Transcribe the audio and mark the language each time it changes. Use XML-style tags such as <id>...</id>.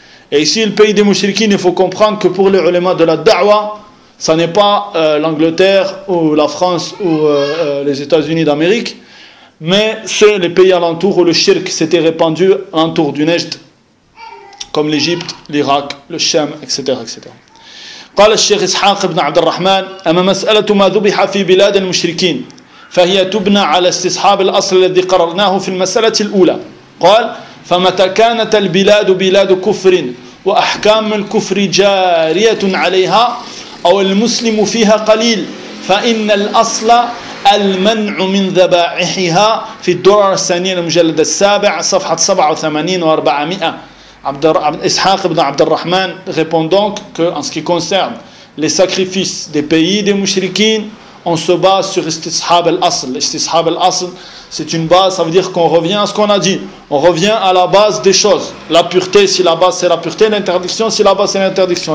<fr>Et ici, le pays des mouchriquines, il faut comprendre que pour les ulema de la da'wa, ça n'est pas l'Angleterre ou la France ou les États-Unis d'Amérique, mais c'est les pays alentours où le shirk s'était répandu alentour du Nejd, comme l'Égypte, l'Irak, le Shem, etc., etc.</fr> <ar>قال الشيخ إسحاق بن عبد الرحمن أما مسألة ما ذبح في بلاد المشركين فهي تبنى على استصحاب الأصل الذي قررناه في المسألة الأولى قال فمتى كانت البلاد بلاد كفر وأحكام الكفر جارية عليها أو المسلم فيها قليل فإن الأصل المنع من ذبائحها في الدرر الثانية المجلد السابع صفحة 87 و400.</ar> <fr>Ishaq ibn Abd al-Rahman répond donc qu'en ce qui concerne les sacrifices des pays des mouchriquines, on se base sur istishab al-asl. Istishab al-asl, c'est une base, ça veut dire qu'on revient à ce qu'on a dit. On revient à la base des choses. La pureté, si la base c'est la pureté, l'interdiction, si la base c'est l'interdiction.</fr>